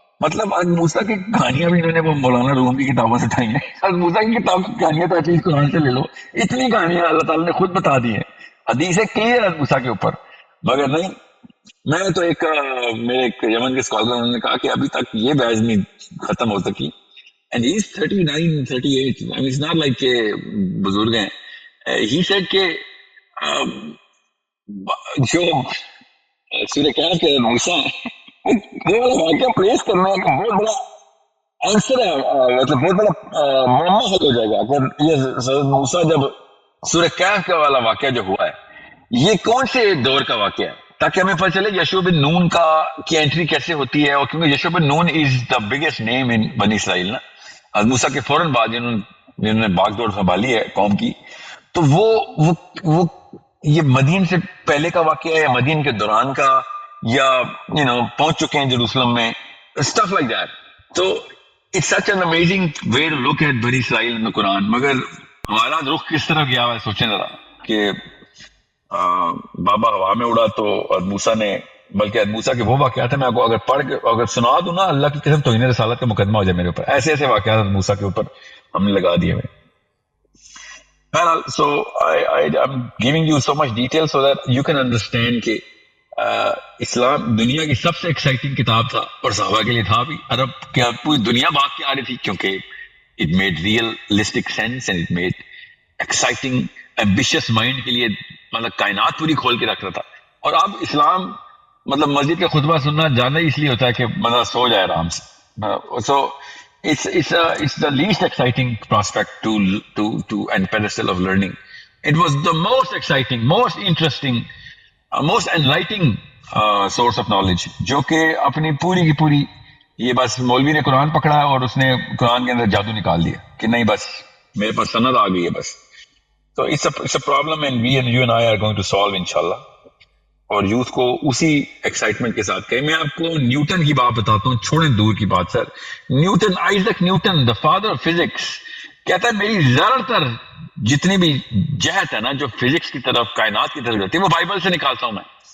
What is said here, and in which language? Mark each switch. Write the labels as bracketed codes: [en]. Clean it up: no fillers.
[ur] مطلب آج موسیٰ کی کہانیاں بھی انہوں نے وہ مولانا روم کی کتابوں سے اٹھائی ہیں. آج موسیٰ کی کتاب کی کہانیاں تو ایٹ لیسٹ قرآن سے لے لو. اتنی کہانیاں اللہ تعالیٰ نے خود بتا دی ہیں، حدیث کلیئر ہے موسیٰ کے اوپر. مگر نہیں، میں تو میرے ایک یمن کے اسکالر انہوں نے کہا کہ ابھی تک یہ بحث نہیں ختم ہو سکی. [en] And he is 39 38. I mean, it's not like [ur] کہ بزرگ ہیں. [en] he said [ur] کہ جو سورہ کہف کے موسیٰ وہ والا واقعہ پلیس کرنا ایک بہت بڑا آنسر ہے، مطلب بہت بڑا معمہ حل ہو جائے گا. اگر یہ موسیٰ جب سورہ کہف کا والا واقعہ جو ہوا ہے یہ کون سے دور کا واقعہ ہے، تاکہ ہمیں پتہ چلے یشوع بن نون کی انٹری کیسے ہوتی ہے. اور کیونکہ یشوع بن نون [en] is the biggest name in [ur] بنی اسرائیل نا، حضرت موسیٰ کے فوراً بعد جنہوں نے باغ دوڑ سنبھالی ہے قوم کی، تو وہ یہ مدین سے پہلے کا واقعہ ہے یا مدین کے دوران کا، یا پہنچ چکے ہیں جروسلم میں، [en] stuff like that. تو it's such an amazing way to look at بنی اسرائیل in the Quran. [ur] مگر ہمارا رخ کس طرف گیا ہے سوچیں ذرا کہ بابا ہوا میں اڑا تو موسیٰ نے، بلکہ موسیٰ کے وہ واقعات ہیں میں آپ کو اگر پڑھ کے اگر سنا دوں نا، اللہ کی قسم توہین رسالت کا مقدمہ ہو جائے میرے اوپر. ایسے واقعات موسیٰ کے اوپر ہم نے لگا دیے ہوئے. [en] So I'm giving you so much detail so that you can understand [ur] کہ اسلام دنیا کی سب سے ایکسائٹنگ کتاب تھا، اور صحابہ کے لیے تھا بھی. عرب کیا پوری دنیا بھاگ کے آ رہی تھی کیونکہ [en] it made realistic sense and it made exciting ambitious mind [ur] کے لیے مطلب کائنات پوری کھول کے رکھ رہا تھا. اور اب اسلام مطلب مسجد کا خطبہ سننا جانا ہی اس لیے ہوتا ہے کہ مطلب سو جائے آرام سے. [en] So it's the least exciting prospect to and pedestal of learning. It was the most exciting, most interesting, most enlightening source of knowledge, [ur] جو کہ اپنی پوری کی پوری یہ بس مولوی نے قرآن پکڑا اور اس نے قرآن کے اندر جادو نکال دیا کہ نہیں بس میرے پاس سند آ گئی ہے بس. [en] تو it's a problem and you and I are going to solve انشاءاللہ. [ur] اور یوتھ کو اسی ایکسائٹمنٹ کے ساتھ کہیں. میں آپ کو نیوٹن کی بات بتاتا ہوں، چھوڑیں دور کی بات سر. Newton, Isaac Newton, [en] the father of physics, [ur] کہتا ہے میری زیادہ تر جتنی بھی جہت ہے نا جو فزکس کی طرف کائنات کی طرف جاتی ہے وہ بائبل سے نکالتا ہوں میں.